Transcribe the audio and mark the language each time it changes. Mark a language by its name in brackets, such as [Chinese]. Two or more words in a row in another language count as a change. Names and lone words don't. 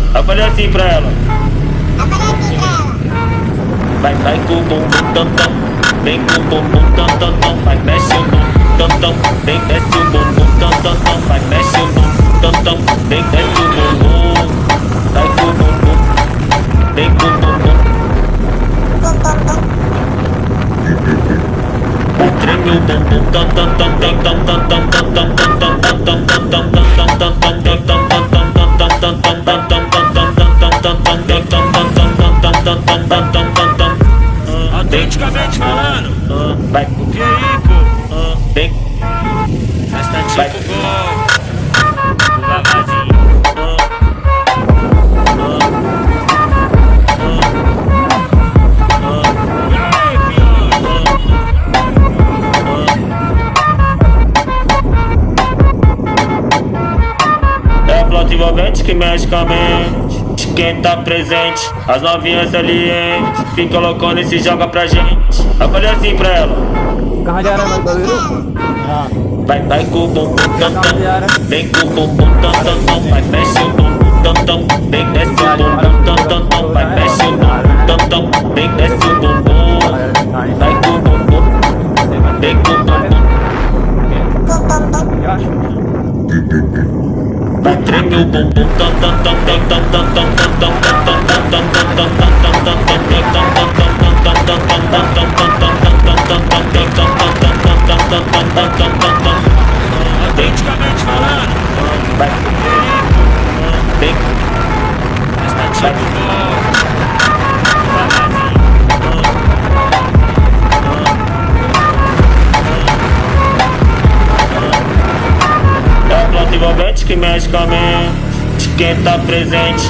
[Portuguese] Eu falei assim pra ela. Vai com o bumbum tam tam, vem com o bumbum tam tam tam, vai mexe o bumbum tam tam, vem desce o bumbum tam tam tam, vai mexe o bumbum tam tam, vem desce o bumbum, vai com o bumbum, vem com o bumbum, vai treme o bumbum tam tam tam tam tam tam tam tam tam tam tam tam tam tam tam tam Autenticamente falando, vai o que aí, pô? vem, Mas tá vai. tipo gol, o vavazinho. E aí, É a flauta envolvente que mexe com a mente de quem tá presente. As novinhas salientes fica loucona e se joga pra gente. Eu falei assim pra ela. [Hindi] कहाँ जा रहा है भाई बबीरू? हाँ [Portuguese] Vai com o bumbum tam tam, vem com o bumbum tam tam tam, vai mexe o bumbum tam tam, vem desce o bumbum tam tam tam, vai mexe o bumbum tam tam, vem desce o bumbum, vai com o bumbum, vem com o bumbum, vai treme o bumbum tam tam tam tam tam tam tam tam tam tam tam tam tam autenticamente falando, vai, vem, mas tá tipo gol, o vavazinho. é a flauta envolvente que mexe com a mente de quem tá presente.